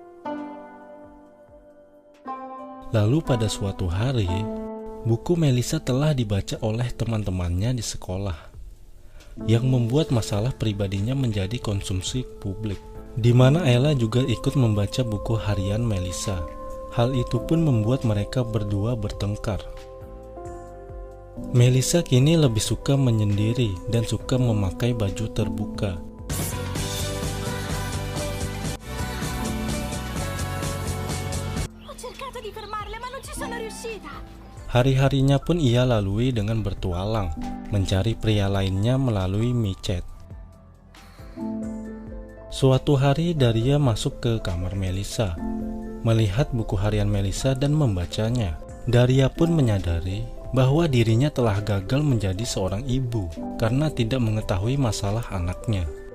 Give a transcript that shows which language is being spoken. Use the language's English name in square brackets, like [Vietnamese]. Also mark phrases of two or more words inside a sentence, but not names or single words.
[Indonesian] Lalu pada suatu hari, buku Melissa telah dibaca oleh teman-temannya di sekolah, yang membuat masalah pribadinya menjadi konsumsi publik, di mana Ella juga ikut membaca buku harian Melissa. Hal itu pun membuat mereka berdua bertengkar. Melissa kini lebih suka menyendiri dan suka memakai baju terbuka. [Italian] Ho cercato di fermarle, ma non ci sono riuscita. [Indonesian] Hari-harinya pun ia lalui dengan bertualang, mencari pria lainnya melalui micet. Suatu hari Daria masuk ke kamar Melissa, melihat buku harian Melissa dan membacanya. Daria pun menyadari bahwa dirinya telah gagal menjadi seorang ibu karena tidak mengetahui masalah anaknya.